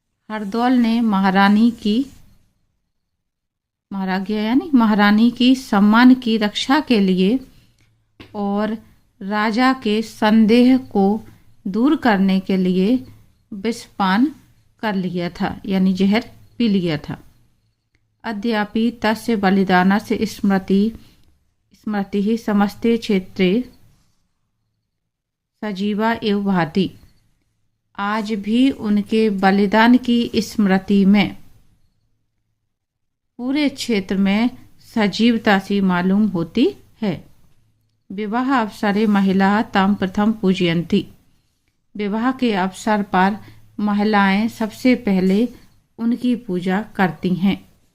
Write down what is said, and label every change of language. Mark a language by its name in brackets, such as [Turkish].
[Hindi] हरदौल ने महारानी की, महाराज्ञा यानी महारानी की सम्मान की रक्षा के लिए और राजा के संदेह को दूर करने के लिए विषपान कर लिया था, यानी जहर पी लिया था। [Sanskrit] अद्यापि तस्य बलिदानस्य स्मृति ही समस्ते क्षेत्रे सजीवा एवं भाति। [Hindi] आज भी उनके बलिदान की स्मृति में पूरे क्षेत्र में सजीवता सी मालूम होती है। [Sanskrit] विवाह अवसरे महिला ताम प्रथम पूजयंती। [Hindi] विवाह के अवसर पर महिलाएं सबसे पहले उनकी पूजा करती हैं।